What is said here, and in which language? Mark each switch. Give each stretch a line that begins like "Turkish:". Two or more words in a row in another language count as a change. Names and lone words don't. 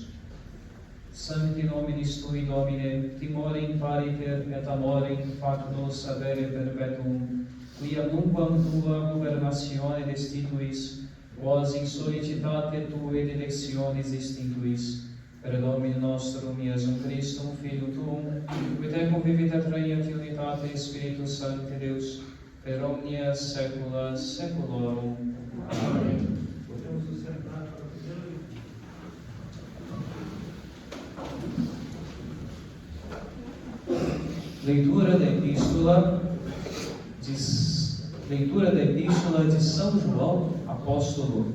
Latin: Sancti nominis Tui, Domine, timorem pariter et amorem facto sapere perpetuum, quia nunquam Tua gubernatione destituis, quos in solicitate Tuae dilectionis instituis, per Domine nostrum Iesum Christum, Filio Tuum, qui Tecum vivit et regnat in unitate Spiritus Sancti Deus, per omnia saecula saeculorum.
Portuguese: Amém. Leitura da Epístola de São João, apóstolo.